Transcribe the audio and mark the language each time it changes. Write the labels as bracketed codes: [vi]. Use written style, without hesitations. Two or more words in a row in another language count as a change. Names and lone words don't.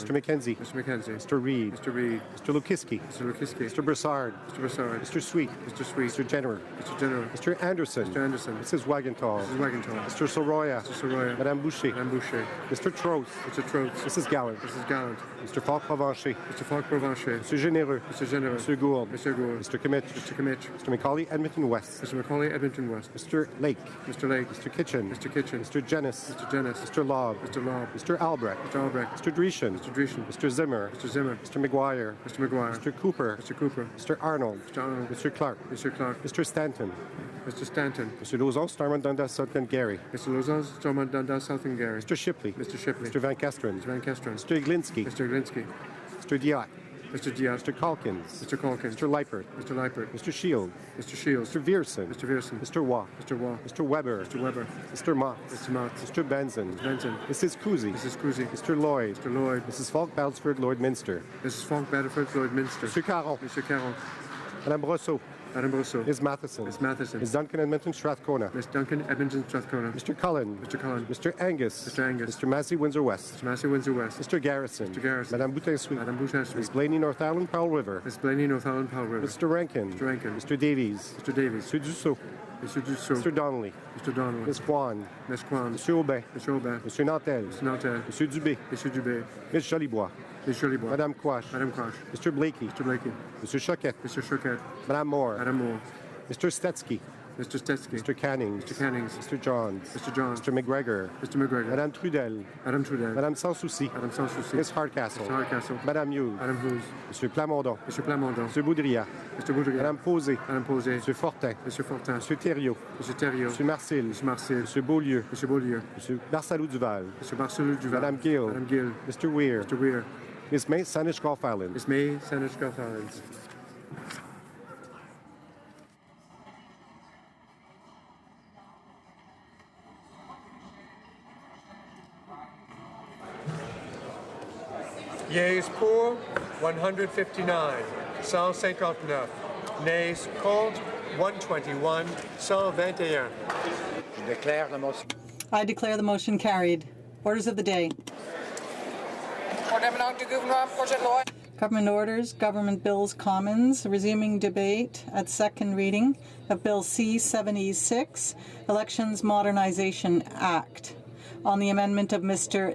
[en] Mr. McKenzie. Mr. McKenzie. Mr. Reed. Mr. Reed. Mr. Lukiski. Mr. Lukiski. Mr. Broussard. Mr. Broussard. Mr. Sweet. Mr. Sweet. Mr. Jenner. Mr. General. Mr. Anderson. Mr. Anderson. Mrs. Wagenthal. Mrs. Wagenthal. Mr. Soroya. Mr. Soroya. Madame Boucher. Madame Boucher. Mr. Trost. Mr. Trost. Mrs. Gallant. Mrs. Gallant. Mr. Falk Provencher. Mr. Falk Provencher. Mr. Généreux. Mr. General. Mr. Gould. Mr. Gould. Mr. Kimmich. Mr. Kimmich. Mr. Macaulay, Edmonton West. Mr. Macaulay, Edmonton West. Mr. Lake. Mr. Lake. Mr. Kitchen. Mr. Kitchen. Mr. Jennis. Mr. Jennis. Mr. Lobb. Mr. Lobb. Mr. Albrecht. Mr. Albrecht. Mr. Dreeshen. Mr. Dreeshen. Mr. Zimmer. Mr. Zimmer. Mr. McGuire. Mr. McGuire. Mr. Cooper. Mr. Cooper. Mr. Arnold. Mr. Arnold. Mr. Clark. Mr. Clark. Mr. Stanton. Mr. Stanton. Mr. Lauzon, Starman, Dundas, Sutton, Gary. Mr. Lauzon, Stormont, Dundas, South and Gary. Mr. Shipley. Mr. Shipley. Mr. Van Kesteren. Mr. Van Kesteren. Mr. Iglinski. Mr. Glinsky. Mr. Diot. Mr. Diaz. Mr. Calkins. Mr. Calkins. Mr. Leipert. Mr. Leipert. Mr. Shield. Mr. Shields. Mr. Vierson. Mr. Vierson. Mr. Waugh. Mr. Waugh. Mr. Weber. Mr. Weber. Mr. Mott. Mr. Mott. Mr. Benson. Benson. Mrs. Cousy. Mrs. Cousy. Mr. Lloyd. Mr. Lloyd. Mrs. Falk Balsford, Lord Minster. Mrs. Falk Battleford, Lloyd Minster. Mr. Caron. Mr. Carroll. Madame Brosseau. Madame Brosseau. Ms. Matheson. Miss Matheson. Ms. Duncan, Edmonton, Strathcona. Miss Duncan, Edmonton, Strathcona. Mr. Cullen. Mr. Cullen. Mr. Angus. Mr. Angus. Mr. Massey, Windsor West. Mr. Massey, Windsor West. Mr. Garrison. Mr. Garrison. Madame Boutin-Sweet. Madame Boutin Ms. Street. Blaney, North Island, Powell River. Miss Blaney, Northumberland, Powell River. Mr. Rankin. Mr. Rankin. Mr. Davies. Mr. Davies. Mr. Dussault. Mr. Dussault. Mr. Donnelly. Mr. Donnelly. Ms. Kwan. Miss Kwan. Mr. Aubin. Mr. Aubin. Mr. Nantel. Mr. Nantel. Mr. Dubé. Mr. Dubé. Ms. Jolibois. Miss Jolibois. Madame Quash. Madame Quash. Mr. Blakey. Mr. Blakey. Mr. Choquette. Mr. Choquette. Madame Moore. Madame Moore. Mr. Stetsky. Mr. Stetsky. Mr. Cannings. Mr. Cannings. Mr. Johns. Mr. Johns. Mr. McGregor. Mr. McGregor. Madame Trudel. Madame Trudel. Madame Sanssouci. Madame Sanssouci. Miss Hardcastle. Mr. Hardcastle. Madame Hughes. Madame Hughes. Monsieur Plamondon. Mr. Plamondon. Monsieur Boudria. Mr. Boudria. Madame Posé. Madame Posé. Monsieur Fortin. Monsieur Fortin. Monsieur Thériault. Monsieur Thériault. Monsieur Marcel. Monsieur Marcel. Monsieur Beaulieu. Monsieur Beaulieu. Monsieur Barsalou Duval. Monsieur Barcelou Duval. Madame Gill. Madame Gill. Mr. Weir. Mr. Weir. Miss May, Saanich Gulf Island. Miss May, Saanich Gulf Islands. Yeas pour, 159, 159. Nays contre, 121, 121. [fr] Je déclare la motion. [en] I declare the motion carried. Orders of the day. Government orders, government bills, commons, resuming debate at second reading of Bill C-76, Elections Modernization Act, on the amendment of Mr.